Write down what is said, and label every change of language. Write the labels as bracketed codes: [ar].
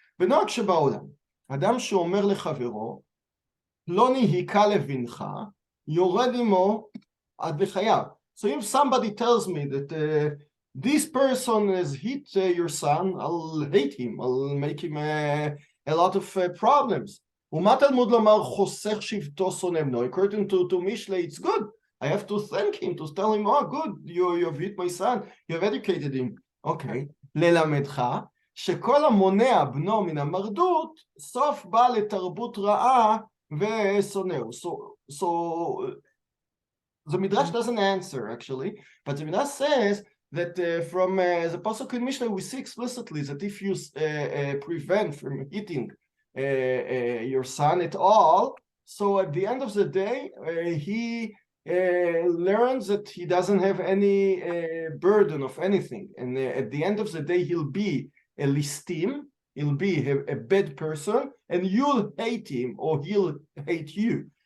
[he] בנוהג שבעולם, אדם שאומר לחברו, לא נהיקה לבנך, יורד עמו עד בחייו. [en] So if somebody tells me that this person has hit your son, I'll hate him, I'll make him a lot of problems. [he] ומה תלמוד לומר חוסך שבטו שונא בנו? [en] According to Mishlei, it's good. I have to thank him, to tell him, oh good, you've hit my son, you've educated him. Okay. [he] ללמדך שכל המונע בנו מן המרדות, סוף בא לתרבות רעה ושונאו. [en] So the Midrash doesn't answer actually, but the Midrash says that from the Pasuk in Mishnah we see explicitly that if you prevent from hitting your son at all, so at the end of the day he learns that he doesn't have any burden of anything, and at the end of the day he'll be a listim, he'll be a bad person, and you'll hate him or he'll hate you.